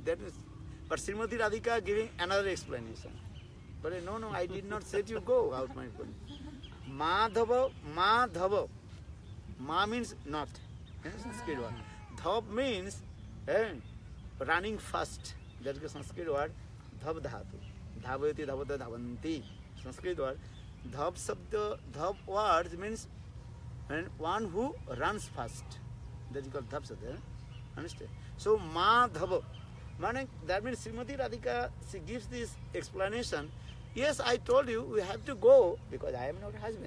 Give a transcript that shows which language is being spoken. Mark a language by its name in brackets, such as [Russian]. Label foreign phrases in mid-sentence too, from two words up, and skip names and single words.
[English] That is, but Srimati Radhika giving another explanation. But no, I did not say to you, go out my point. Madhava, Madhava. Ma means not. Sanskrit word. Dhav means running fast. That is the Sanskrit word. [Sanskrit] Dhav dhatu. Dhavati, dhavata, dhavanti. [English] Sanskrit word. [Sanskrit] Dhav sabda, [English] dhav words means one who runs fast. That is called [Sanskrit] dhav sabda. [English] Understand? So, Madhava. That means Srimati Radhika, she gives this explanation. Yes, I told you, we have to go because I am not husband.